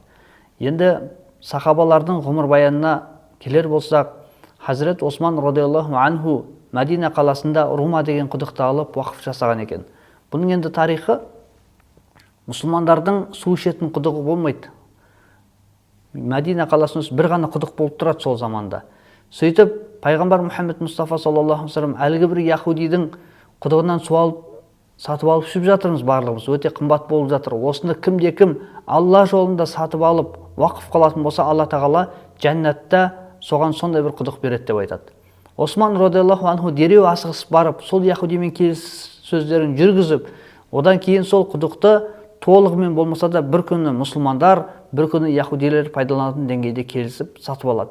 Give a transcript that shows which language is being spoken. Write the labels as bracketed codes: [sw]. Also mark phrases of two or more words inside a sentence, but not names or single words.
[kk] Енді сахабалардың ғұмыр баянына келер болсақ, Хазірет Осман [ar] رضي الله عنه [kk] Мәдина қаласында Рума деген құдықты алып уақыф жасаған екен. Бұның енді тарихы мұсылмандардың су ішетін құдығы болмайды. Мәдина қаласында бір ғана құдық болып тұрады сол заманда. Сөйтіп, пайғамбар Мұхаммед Мұстафа [ar] صلى الله عليه وسلم [kk] әлгі бір яһудидің құдығынан су алып, сатып алып ішіп жатырмыз барлығымыз. Өте қымбат болып жатыр. Осыны кімде-кім Алла жолында сатып алып, уақыф қылатын болса, Алла тағала жәннатта соған сондай бір құдық береді деп айтады. Осман [ar] رضي الله عنه [kk] дереу асығысып барып, сол яһудимен келіссөздерін жүргізіп, одан кейін сол құдықты толығымен болмаса да бір күні мұсылмандар, бір күні яһудилер пайдаланатын деңгейде келісіп сатып алады.